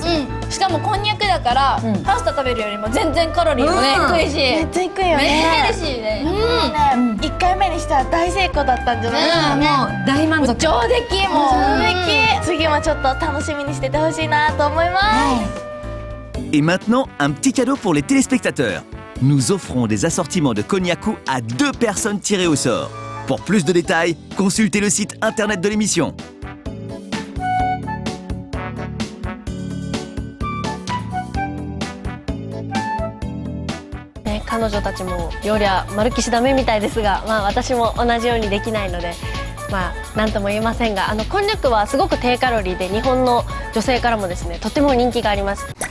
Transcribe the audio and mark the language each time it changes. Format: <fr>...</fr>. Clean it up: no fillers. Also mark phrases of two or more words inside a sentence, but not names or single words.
<ja>しかもこんにゃくだから、パスタ食べるよりも全然カロリーもね、低いしめっちゃいくよね。めっちゃヘルシーね。 1回目にしたら大成功だったんじゃないですかね。もう大満足。上出来もう上出来。次もちょっと楽しみにしててほしいなと思います。</ja> <fr>Et maintenant, un petit cadeau pour les téléspectateurs. Nous offrons des assortiments de cognac à 2 personnes tirées au sort. Pour plus de détails, consultez le site internet de l'émission.</fr> <ja>彼女たちも料理は丸きしダメみたいですが、まあ私も同じようにできないので、まあ何とも言えませんが、こんにゃくはすごく低カロリーで日本の女性からもですね、とても人気があります。</ja>